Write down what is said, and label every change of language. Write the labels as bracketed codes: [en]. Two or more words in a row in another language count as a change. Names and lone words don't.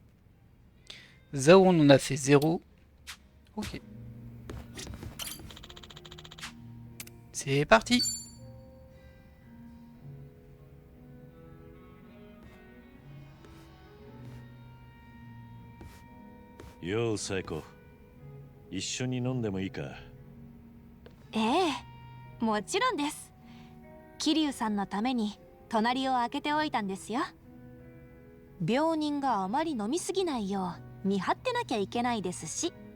[fr] Zao on en a fait 0. Ok. C'est parti. Yo, Saeko. [ja] 一緒に飲んでもいいか？ええ、もちろんです。桐生さんのために隣を開けておいたんですよ。病人があまり飲みすぎないよう見張ってなきゃいけないですし。